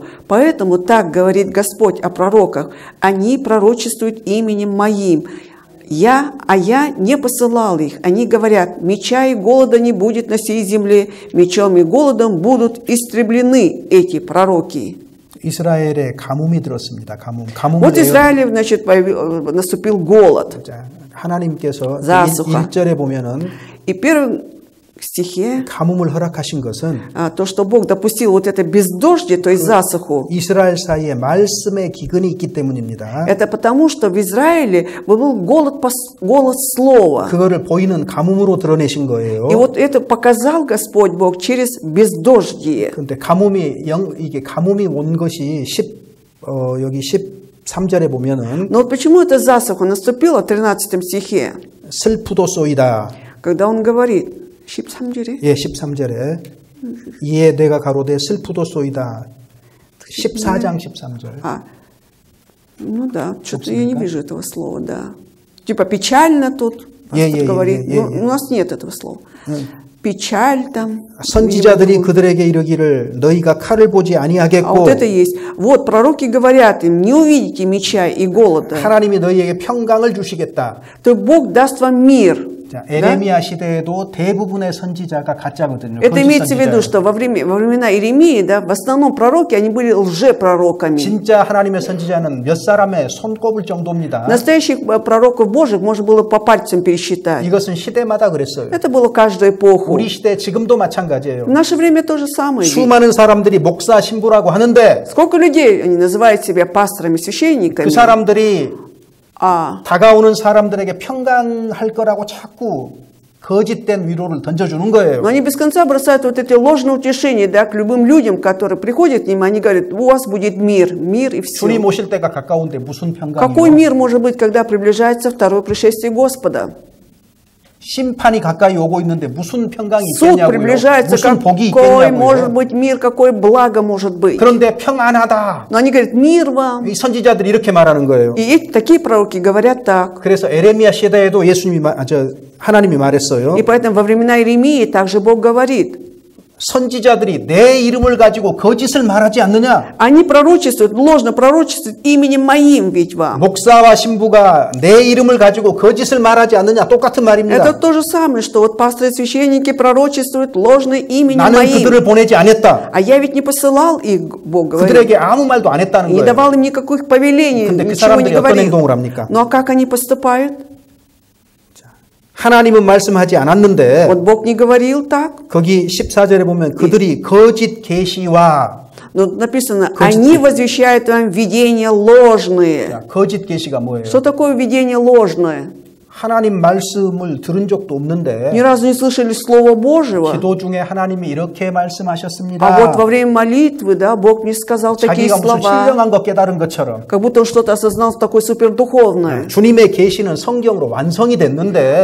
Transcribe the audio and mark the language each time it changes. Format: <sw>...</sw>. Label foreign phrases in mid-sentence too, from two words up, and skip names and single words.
<ru>Поэтому так говорит Господь о пророках. Они пророчествуют именем моим. Я не посылал их. Они говорят, меча и голода не будет на сей земле, мечом и голодом будут истреблены эти пророки».</ru> <ko>이스라엘에 가뭄이 들었습니다. 가뭄을</ko> <ru>Вот в Израиле, значит, наступил голод.</ru> <ko>자, 하나님께서</ko> <ru>Засуха.</ru> <ko>1절에 보면은</ko> <ru>И в первом стихе</ru> <ko>가뭄을 허락하신 것은</ko> <ru>то, что Бог допустил вот это бездождие, то есть засуху,</ru> <ko>이스라엘 사이에 말씀의 기근이 있기 때문입니다.</ko> <ru>это потому, что в Израиле был голод слова.</ru> <ko>그거를 보이는 가뭄으로 드러내신 거예요.</ko> <ru>И вот это показал Господь Бог через бездождие.</ru> <ko>그런데 이게 가뭄이 온 것이 여기 13절에 보면은</ko> <ru>Но вот почему эта засуха наступила в 13 стихе,</ru> <ko>슬프도소이다.</ko> <ru>когда он говорит,</ru> <ko>13절에? 예, 13절에 이에 내가 가로되 슬프도소이다. 14장 13절.</ko> <ru>Ну да, что-то я не вижу этого слова, да. Типа печально тут говорит. У нас нет этого слова. печаль там.</ru> <ko>선지자들이 그들에게 이르기를 너희가 칼을 보지 아니하겠고.</ko> <ru>А вот это есть. Вот пророки говорят им, не увидите меча и голода.</ru> <ko>하나님이 너희에게 평강을 주시겠다.</ko> <ru>То Бог даст вам мир.</ru> <ko>자, 에레미야 시대에도 대부분의 선지자가 가짜거든요.</ko> <ru>Это имеется в виду, что во времена Иеремии, да, в основном пророки, они были лжепророками.</ru> <ko>진짜 하나님의 선지자는 몇 사람의 손꼽을 정도입니다.</ko> <ru>Настоящих пророков Божьих можно было по пальцам пересчитать.</ru> <ko>이것은 시대마다 그랬어요.</ko> <ru>Это было каждую эпоху.</ru> <ko>우리 시대 지금도 마찬가지예요.</ko> <ru>В наше время то же самое.</ru> <ko>수많은 사람들이 목사 신부라고 하는데</ko> <ru>Сколько людей они называют себя пасторами, священниками?</ru> <ko>그 사람들이 다가오는 사람들에게 평강할 거라고 자꾸 거짓된 위로를 던져주는 거예요.</ko> <ru>Но они без конца бросают вот эти ложные утешения, да, к любым людям, которые приходят к ним, они говорят, у вас будет мир и все.</ru> <ko>주님 오실 때가 가까운데 무슨 평강이요?</ko> <ru>Какой мир может быть, когда приближается второе пришествие Господа?</ru> <ko>심판이 가까이 오고 있는데 무슨 평강이</ko> <ru>Суд</ru> <ko>있겠냐고요.</ko> <ru>приближается,</ru> <ko>무슨 복이</ko> <ru>какой может</ru> <ko>있겠냐고요.</ko> <ru>быть мир, какое благо может быть.</ru> <ko>그런데 평안하다.</ko> <ru>Но они говорят, мир вам.</ru> <ko>이 선지자들이 이렇게 말하는 거예요.</ko> <ru>И такие пророки говорят так.</ru> <ko>그래서 에레미야 시대에도 하나님이 말했어요.</ko> <ru>И поэтому во времена Иеремии также Бог говорит.</ru> <ko>선지자들이 내 이름을 가지고 거짓을 말하지 않느냐?</ko> <ru>Они пророчествуют, ложно пророчествуют именем моим ведь вам.</ru> <ko>목사와 신부가 내 이름을 가지고 거짓을 말하지 않느냐? 똑같은 말입니다.</ko> <ru>Это то же самое, что вот пасторы и священники пророчествуют ложно именем</ru> <ko>나는</ko> <ru>моим.</ru> <ko>그들을 보내지 않았다.</ko> <ru>А я ведь не посылал их, Бог говорит.</ru> <ko>그들에게 아무 말도 안 했다는</ko> <ru>Не</ru> <ko>거예요.</ko> <ru>давал им никаких повелений,</ru> <ko>근데 그</ko> <ru>ничего не</ru> <ko>사람들이 어떤</ko> <ru>говорил.</ru> <ko>행동을 합니까?</ko> <ru>Ну а как они поступают?</ru> <ko>하나님은 말씀하지 않았는데</ko> <ru>Вот Бог не говорил так.</ru> <ko>거기 14절에 보면 그들이 거짓 계시와</ko> <ru>Но написано, они возвещают вам видения ложные.</ru> <ko>거짓 계시가 뭐예요?</ko> <ru>Что такое видение ложное?</ru> <ko>하나님 말씀을 들은 적도 없는데</ko> <ru>Ни разу не слышали Слова Божьего.</ru> <ko>기도 중에 하나님이 이렇게 말씀하셨습니다.</ko> <ru>А вот во время молитвы, да, Бог мне сказал такие</ru> <ko>자기가 무슨</ko> <ru>слова.</ru> <ko>신령한 거 깨달은 것처럼</ko> <ru>Как будто он что-то осознал такое супердуховное.</ru> <ko>주님의 계시는 성경으로 완성이 됐는데</ko>